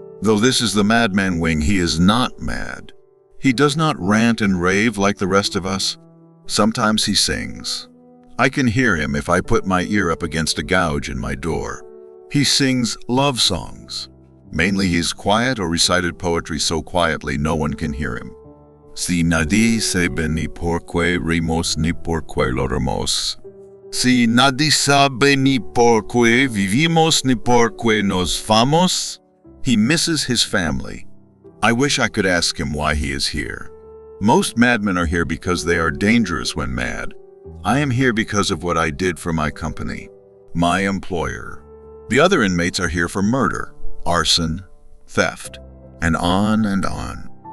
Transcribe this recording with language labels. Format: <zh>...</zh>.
<en>Though this is the madman wing, he is not mad. He does not rant and rave like the rest of us. Sometimes he sings. I can hear him if I put my ear up against a gouge in my door. He sings love songs. Mainly he's quiet or recited poetry so quietly no one can hear him.</en> <es>Si nadie sabe ni porqué rimos ni porqué loremos. Si nadie sabe ni porqué vivimos ni porqué nos vamos.</es> <en>He misses his family. I wish I could ask him why he is here. Most madmen are here because they are dangerous when mad. I am here because of what I did for my company, my employer. The other inmates are here for murder, arson, theft, and on and on.</en>